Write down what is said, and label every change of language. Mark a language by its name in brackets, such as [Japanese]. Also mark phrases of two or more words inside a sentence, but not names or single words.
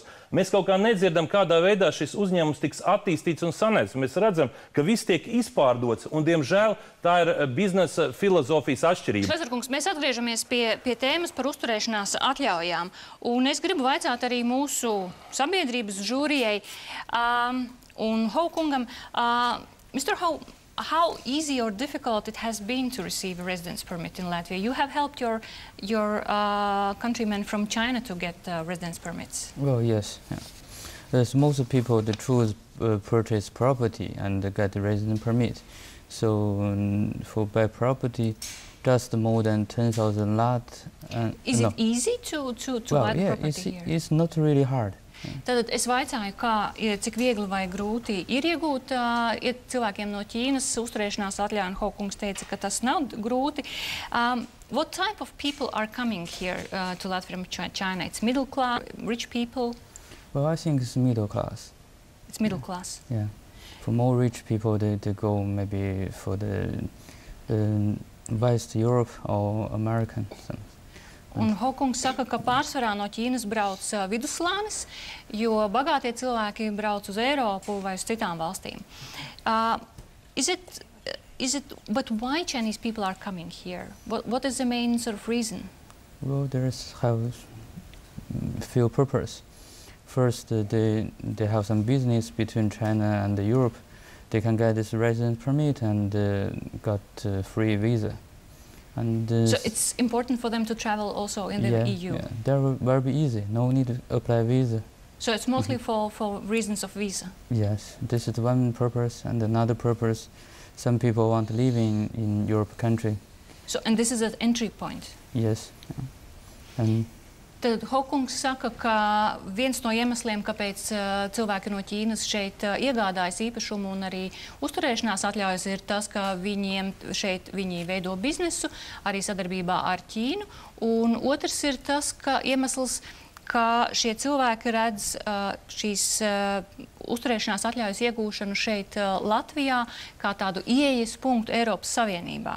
[Latvian] Mēs kaut kā nedzirdam, kādā veidā šis uzņēmums tiks attīstīts un sanēts. Mēs redzam, ka viss tiek izpārdots, un, diemžēl, tā ir biznesa filozofijas atšķirība. Šlezerkungs, mēs atgriežamies pie tēmas par uzturēšanās atļaujām, un es gribu vaicāt arī mūsu sabiedrības žūrijai un Haukungam. [English] Mr. Hau, how easy or difficult it has been to receive a residence permit in Latvia? You have helped your countrymen from China to get residence permits. Well, yes. Yeah. There's most of people that choose purchase property and get a residence permit. So for buy property, just more than 10,000 lat. Is it easy to buy property here? It's not really hard. [Latvian] Tad es vaicāju, cik viegli vai grūti ir iegūt cilvēkiem no Ķīnas uzturēšanās atļauju, un Hokungs teica, ka tas nav grūti. [English] What type of people are coming here to Latvia from China? It's middle class, rich people? Well, I think it's middle class. It's middle class? Yeah. For more rich people, they go maybe for the West Europe or American. [Latvian] Un Hokungs saka, ka pārsvarā no Ķīnas brauc vidusslānis, jo bagātie cilvēki brauc uz Eiropu vai uz citām valstīm. [English] But why Chinese people are coming here? What is the main sort of reason? Well, there is few purpose. First, they have some business between China and Europe. They can get this residence permit and got free visa. And so it's important for them to travel also in the EU? Yeah, they're very easy. No need to apply visa. So it's mostly for reasons of visa? Yes, this is one purpose. And another purpose, some people want to live in Europe country. So, and this is an entry point? Yes. And [Latvian] Tad Hokungs saka, ka viens no iemesliem, kāpēc cilvēki no Ķīnas šeit iegādājas īpašumu un arī uzturēšanās atļaujas, ir tas, ka viņi veido biznesu arī sadarbībā ar Ķīnu. Un otrs ir tas, ka iemesls, ka šie cilvēki redz šīs uzturēšanās atļaujas iegūšanu šeit Latvijā kā tādu ieejas punktu Eiropas Savienībā.